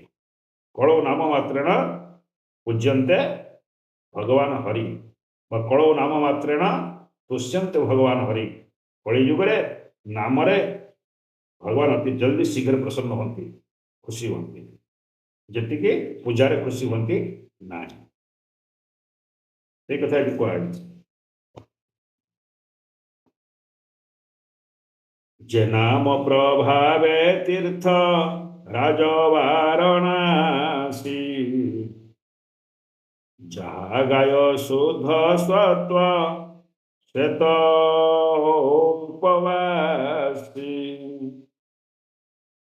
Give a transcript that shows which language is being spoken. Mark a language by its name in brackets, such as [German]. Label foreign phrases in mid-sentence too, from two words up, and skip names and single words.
[Sanskrit] କଳୌ ନାମ ମାତ୍ରେଣ ପୂଜ୍ୟନ୍ତେ ଭଗବାନ ହରି ବା କଳୌ ନାମ ମାତ୍ରେଣ ତୁଷ୍ୟନ୍ତେ ଭଗବାନ ହରି। [Odia] କଳି ଯୁଗରେ ନାମରେ ଭଗବାନ ଅତି ଜଲ୍ଦି ଶୀଘ୍ର ପ୍ରସନ୍ନ ହୁଅନ୍ତି, ଖୁସି ହୁଅନ୍ତି, ଯେତିକି ପୂଜାରେ ଖୁସି ହୁଅନ୍ତି ନାହିଁ। এই କଥା ଏଠି କୁହାଯାଇଛି। [Bangla] যে নাম প্রভাবে তীর্থ রাজবারণাসী, যাহা গায় শুদ্ধ সত্ত্ব শ্বেত উপবাসী।